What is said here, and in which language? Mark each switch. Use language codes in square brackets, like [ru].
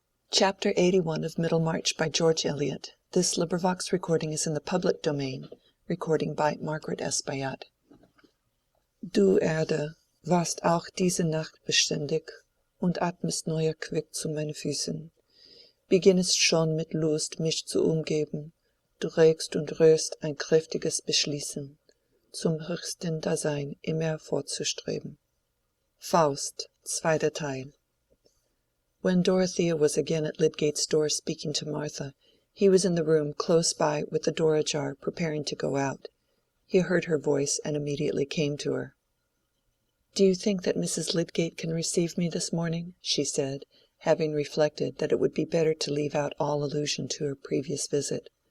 [en] Chapter 81 of Middlemarch by George Eliot. This recording is in the public domain. Recording by Margaret S. Bayat. [de] Du Erde, warst auch diese Nacht beständig und atmest neuer Quick zu meinen Füßen. Beginnest schon mit Lust, mich zu umgeben. Du regst und rührst ein kräftiges Beschließen, zum höchsten Dasein immer fortzustreben. Faust, zweiter Teil. [en] When Dorothea was again at Lydgate's door speaking to Martha, he was in the room close by with the door ajar, preparing to go out. He heard her voice and immediately came to her. "Do you think that Mrs. Lydgate can receive me this morning?" she said, having reflected that it would be better to leave out all allusion to her previous visit.